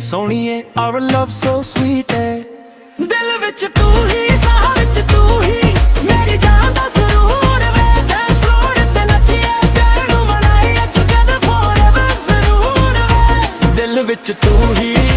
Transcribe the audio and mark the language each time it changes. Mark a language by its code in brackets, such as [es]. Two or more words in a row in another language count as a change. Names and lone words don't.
[pa] ਸੋਹਣੀਏ [en] our love so sweet [pa] ਏ ਦਿਲ ਵਿੱਚ ਤੂੰ ਹੀ ਸਾਹ ਵਿੱਚ ਤੂੰ ਹੀ ਮੇਰੀ ਜਾਨ ਦਾ ਸਰੂਰ ਵੇ [en] dance floor [pa] ਤੇ ਨੱਚੀਏ ਪਿਆਰ ਨੂੰ ਮਨਾਈਏ [en] together forever [pa] ਜ਼ਰੂਰ ਵੇ ਦਿਲ ਵਿੱਚ ਤੂੰ ਹੀ